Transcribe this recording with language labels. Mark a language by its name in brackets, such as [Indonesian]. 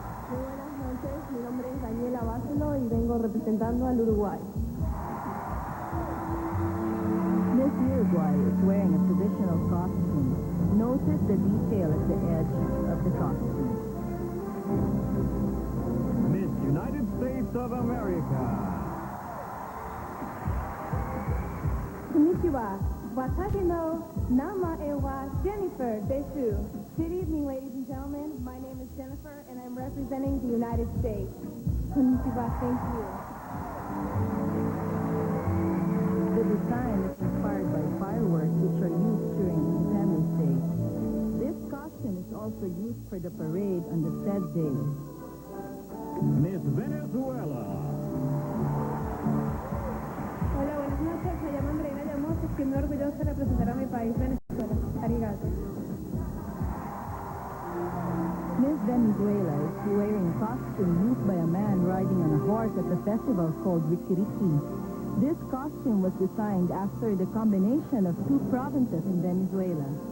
[Spanish] Muy buenas noches, mi nombre es Daniela Bácelo y vengo representando al Uruguay. [English] Miss Uruguay is wearing a traditional costume. Notice the detail at the edge of the costume. Miss United States of America. [Japanese] Konnichiwa. Watashi no nama e wa Jennifer desu. [English] Good evening, ladies and gentlemen. My name is Jennifer, and I'm representing the United States. [Japanese] Konnichiwa. [English] Thank you. The design is inspired by fireworks which are used during Independence Day. This costume is also used for the parade on the said day. Miss Venezuela. [Spanish] Hola, buenas noches. Me llamo Andreina Llamos. Estoy muy orgullosa de representar a mi país, Venezuela. [Japanese] Arigato. [English] Miss Venezuela is wearing a costume used by a man riding on a horse at a festival called Rikiriki. This costume was designed after the combination of two provinces in Venezuela.